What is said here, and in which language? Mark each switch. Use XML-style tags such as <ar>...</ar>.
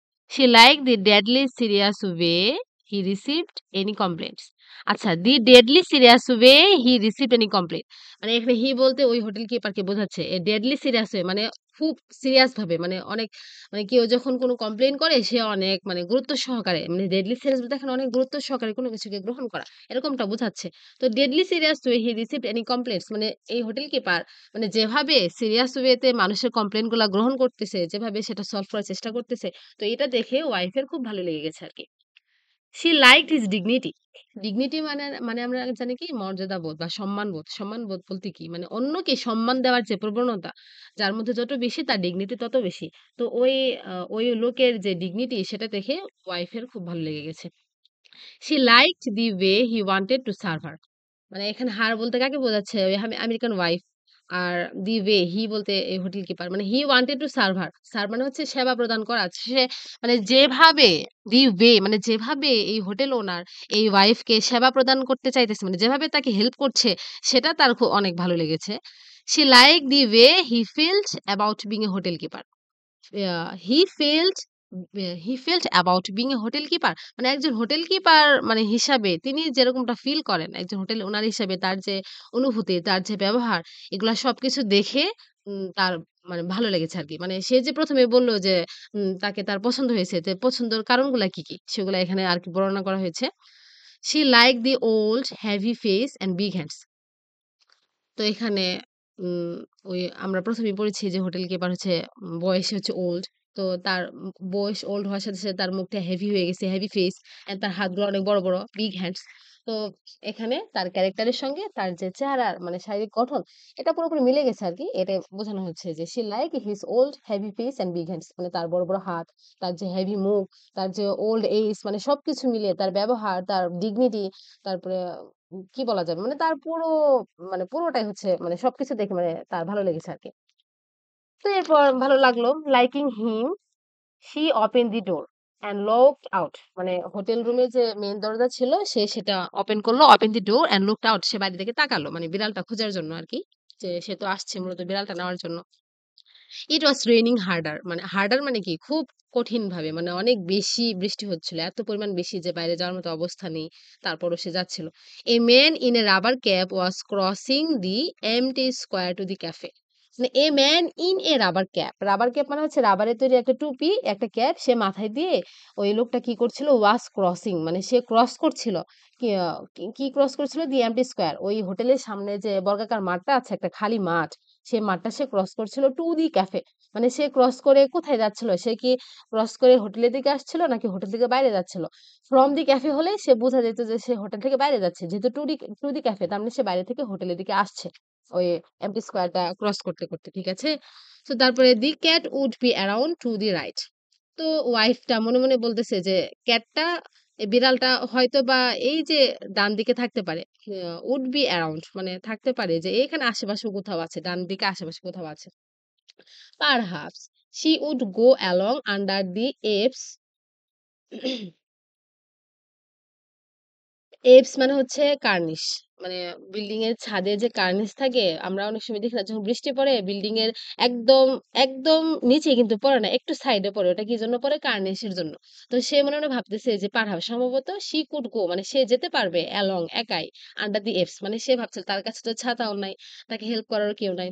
<en>She liked the deadly serious way he received any complaints.</en> <bn>আচ্ছা,</bn> <en>the deadly serious way he received any complaint,</en> <bn>মানে এখানে হি বলতে ওই hotel কিপারকে বোঝাচ্ছে। Deadly serious way মানে খুব সিরিয়াস ভাবে, মানে অনেক, মানে কেউ যখন কোনো কমপ্লেইন করে সে অনেক মানে গুরুত্ব সহকারে, মানে ডেডলি সিরিয়াস বলতে এখানে অনেক গুরুত্ব সহকারে কোনো কিছুকে গ্রহণ করা, এরকমটা বোঝাচ্ছে। তো</bn> <en>deadly serious way he received any complaints,</en> <bn>মানে এই হোটেল কিপার মানে যেভাবে সিরিয়াস ওয়েতে মানুষের কমপ্লেইন গুলা গ্রহণ করতেছে, যেভাবে সেটা সলভ করার চেষ্টা করতেছে, তো এটা দেখে ওয়াইফের খুব ভালো লেগে গেছে আরকি।</bn> <en>She liked his dignity.</en> <bn>Dignity মানে আমরা জানি কি মর্যাদাবোধ বা সম্মানবোধ। সম্মানবোধ বলতে কি? মানে অন্যকে সম্মান দেওয়ার যে প্রবণতা, যার মধ্যে যত বেশি তার ডিগনিটি তত বেশি। তো ওই লোকের যে ডিগনিটি সেটা দেখে ওয়াইফের খুব ভালো লেগে গেছে।</bn> <en>She liked the way he wanted to serve her.</en> <bn>মানে এখানে হার বলতে কাকে বোঝাচ্ছে? ওই American wife. আর the way he বলতে এই হোটেল কিপার। মানে</bn> <en>He wanted to serve her.</en> <bn>Serve মানে হচ্ছে সেবা প্রদান করা। সে মানে যেভাবে দি ওয়ে মানে যেভাবে এই হোটেল ওনার এই ওয়াইফকে সেবা প্রদান করতে চাইতেছে, মানে যেভাবে তাকে হেল্প করছে সেটা তার অনেক ভালো লেগেছে।</bn> <en>She liked the way he felt about being a hotel keeper. He felt he felt about being a hotel keeper,</en> <bn>মানে একজন হোটেল কিপার মানে হিসাবে তিনি যেরকমটা ফিল করেন একজন হোটেল ওনার হিসাবে, তার যে অনুভূতি, তার যে ব্যবহার, এগুলা সবকিছু দেখে তার মানে ভালো লেগেছে আরকি। মানে সে যে ১ম এ বলল যে তাকে তার পছন্দ হয়েছে। তো পছন্দের কারণগুলা কি, কি? সেগুলা এখানে আরকি বর্ণনা করা হয়েছে।</bn> <en>She liked the old heavy face and big hands.</en> <bn>তো এখানে উম ওই আমরা ১ম এই পড়েছি যে হোটেল কিপার হচ্ছে বয়সে হচ্ছে ওল্ড। তো তার বয়স ওল্ড হওয়ার সাথে, সাথে তার মুখটা হেভি হয়ে গেছে,</bn> <en>heavy face and</en> <bn>তার হাতগুলো অনেক বড়, বড়,</bn> <en>Big hands.</en> <bn>তো এখানে তার ক্যারেক্টারের সঙ্গে তার যে চেহারার মানে শারীরিক গঠন এটা পুরোপুরি মিলে গেছে আরকি। এটাই বোঝানো হচ্ছে যে</bn> <en>she like his old heavy face and big hands,</en> <bn>মানে তার বড়, বড় হাত, তার যে হেভি মুখ, তার যে ওল্ড এজ মানে সবকিছু মিলিয়ে তার ব্যবহার, তার ডিগনিটি, তারপরে কি বলা যাবে? মানে তার মানে পুরোটাই হচ্ছে মানে সবকিছু দেখে মানে তার ভালো লেগেছে আরকি। তো এরপর ভালো লাগলো।</bn> <en>Liking him, she open the door and looked out.</en> <bn>মানে হোটেল রুমের যে মেইন দরজা ছিল সে সেটা ওপেন করলো।</bn> <en>Open the door and looked out.</en> <bn>সে বাইরে থেকে তাকালো। মানে বিড়ালটা খোঁজার জন্য আরকি। যে সে তো আসছে মূলত বিড়ালটা নেওয়ার জন্য।</bn> <en>It was raining harder.</en> <bn>মানে হার্ডার মানে কি? খুব কঠিনভাবে মানে অনেক বেশি বৃষ্টি হচ্ছিল। এত পরিমাণ বেশি যে বাইরে যাওয়ার মতো অবস্থা নেই। তারপরও সে যাচ্ছিল।</bn> <en>A man in a rubber cap was crossing the empty square to the cafe.</en> <bn>মানে</bn> <en>a man in a rubber cap.</en> <bn>Rubber cap মানে হচ্ছে রাবারের তৈরি একটা টুপি, একটা ক্যাপ সে মাথায় দিয়ে ওই লোকটা কি করছিল?</bn> <en>was crossing</en> <bn>মানে সে ক্রস করছিল। কি ক্রস করছিল?</bn> <en>the empty square,</en> <bn>ওই হোটেলের সামনে যে বর্গাকার মাঠটা আছে, একটা খালি মাঠ। সেই মাঠটা সে ক্রস করছিল</bn> <en>To the cafe.</en> <bn>মানে সে ক্রস করে কোথায় যাচ্ছিল? সে কি ক্রস করে হোটেলের দিকে আসছিল নাকি হোটেল থেকে বাইরে যাচ্ছিল?</bn> <en>from the cafe</en> <bn>হলে সে বোঝা যেত যে সে হোটেল থেকে বাইরে যাচ্ছে। যেহেতু</bn> <en>to the cafe</en> <bn>তার মানে সে বাইরে থেকে হোটেলের দিকে আসছে। ওই এমটি স্কয়ারটা ক্রস করতে, করতে। ঠিক আছে? তো তারপরে</bn> <en>The cat would be around to the right.</en> <bn>তো ওয়াইফটা মনে, মনে বলতেছে যে ক্যাটটা বিড়ালটা হয়তোবা এই যে ডান দিকে থাকতে পারে। উড বি অ্যারাউন্ড মানে থাকতে পারে যে এখানে আশেপাশে কোথাও আছে। ডান দিকে আশেপাশে কোথাও আছে।</bn> <en>Perhaps she would go along under the apes</en> <bn>apps মানে হচ্ছে কার্নিশ। মানে বিল্ডিং এর ছাদে যে কার্নিশ থাকে, আমরা অনেক সময় দেখি না যখন বৃষ্টি পড়ে বিল্ডিং এর একদম, একদম নিচে কিন্তু পড়ে না, একটু সাইডে পড়ে। ওটা কি জন্য পড়ে? কার্নিশের জন্য। তো সে মনে, মনে ভাবতেছে যে পারহাপ সম্ভবত</bn> <en>she could go</en> <bn>মানে সে যেতে পারবে</bn> <en>along</en> <bn>একাই</bn> <en>under the apes,</en> <bn>মানে সে ভাবছে তার কাছে তো ছাতাও নাই, তাকে হেল্প করারও কেউ নাই।</bn>